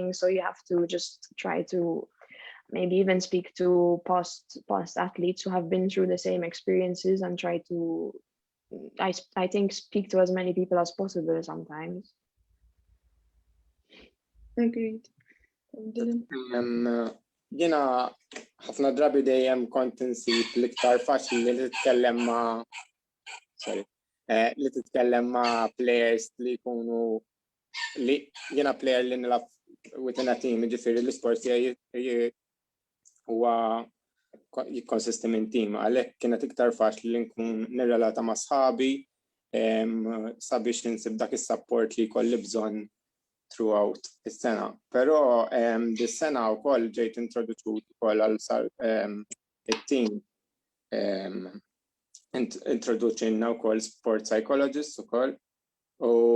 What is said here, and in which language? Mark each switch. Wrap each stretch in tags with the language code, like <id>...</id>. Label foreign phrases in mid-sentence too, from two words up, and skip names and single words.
<en>So you have to just try to maybe even speak to past athletes who have been through the same experiences, and try to I think speak to as many people as possible sometimes. Agreed.</en> <mt>Jena ħafna drabi dejjem kont insib l-iktar faċli li titkellem ma' players li jkunu li jiena player li nilab</mt> <en>within a team,</en> <mt>ġifieri l-isport huwa jikkonsisti minn team, għalhekk kienet iktar faċli li nkun nirrelata ma' sħabi sabiex insib dak is-support li jkolli bżonn throughout is-sena. Però dis-sena wkoll ġejt introduċut ukoll għal it-team introduċinna wkoll</mt> <en>sport psychologists</en> <mt>ukoll, u</mt>